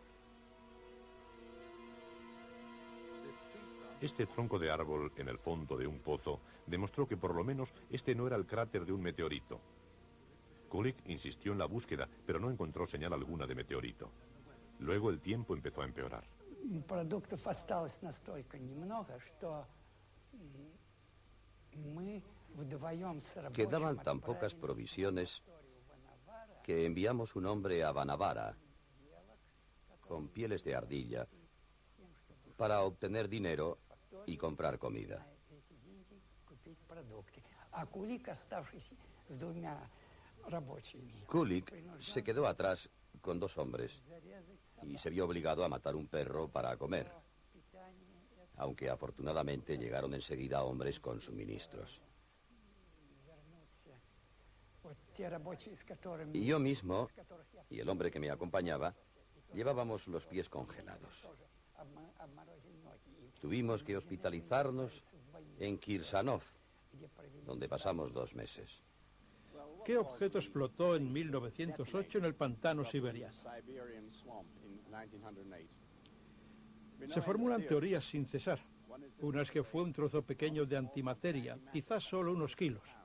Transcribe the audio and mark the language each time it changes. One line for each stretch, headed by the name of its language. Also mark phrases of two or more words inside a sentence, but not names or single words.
Spanish: Este tronco de árbol en el fondo de un pozo demostró que por lo menos este no era el cráter de un meteorito. Kulik insistió en la búsqueda, pero no encontró señal alguna de meteorito. Luego el tiempo empezó a empeorar.
Russian: Продуктов осталось настолько немного, что мы вдвоем с рабочим
Spanish: Quedaban tan pocas provisiones que enviamos un hombre a Vanavara con pieles de ardilla para obtener dinero y comprar comida.
Russian: эти деньги купить продукты. А Кулик, оставшись с двумя рабочими,
Spanish: Kulik se quedó atrás con 2 hombres y se vio obligado a matar un perro para comer, aunque afortunadamente llegaron enseguida hombres con suministros.
Russian: вот те рабочие, с которыми...
Spanish: Y yo mismo,
Russian: с которых я
Spanish: y el hombre que me acompañaba, llevábamos los pies congelados.
Russian: тоже обморозил ноги. И
Spanish: Tuvimos que hospitalizarnos en Kirsanov,
Russian: где провели
Spanish: donde pasamos 2 meses. ¿Qué objeto explotó en 1908 en el pantano siberiano? Se formulan teorías sin cesar. Una es que fue un trozo pequeño de antimateria, quizás solo unos kilos.